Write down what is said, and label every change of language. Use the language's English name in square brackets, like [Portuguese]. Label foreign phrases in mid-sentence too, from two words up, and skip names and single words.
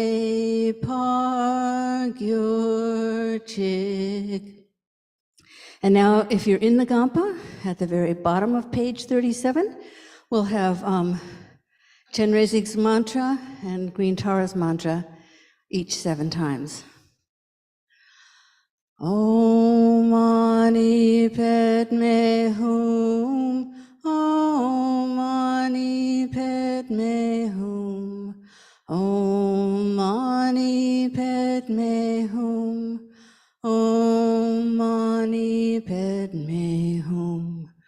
[English] Pargyurchik. And now, if you're in the Gampa, at the very bottom of page 37, we'll have Chenrezig's mantra and Green Tara's mantra, each 7 times. [Sanskrit] Om Mani Padme Hum, Om Mani Padme Hum, Om Mani Padme Hum, Om Mani Padme Hum,